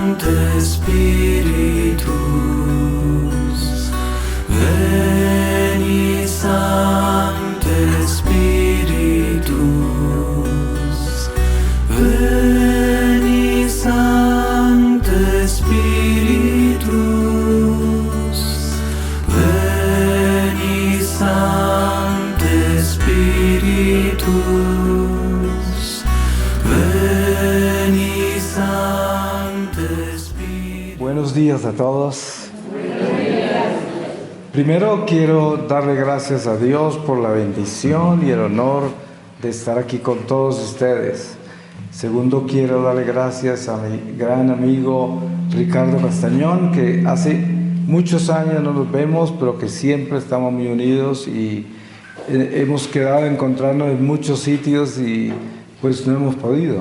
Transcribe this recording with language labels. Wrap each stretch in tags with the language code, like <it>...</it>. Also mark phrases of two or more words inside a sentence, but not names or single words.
<la>Spiritus, veni Sancte Spiritus, veni Sancte Spiritus, veni Sancte Spiritus, veni Sancte Spiritus.</la> <es>Buenos días a todos. Primero quiero darle gracias a Dios por la bendición y el honor de estar aquí con todos ustedes. Segundo, quiero darle gracias a mi gran amigo Ricardo Castañón, que hace muchos años no nos vemos, pero que siempre estamos muy unidos y hemos quedado a encontrarnos en muchos sitios y pues no hemos podido.</es>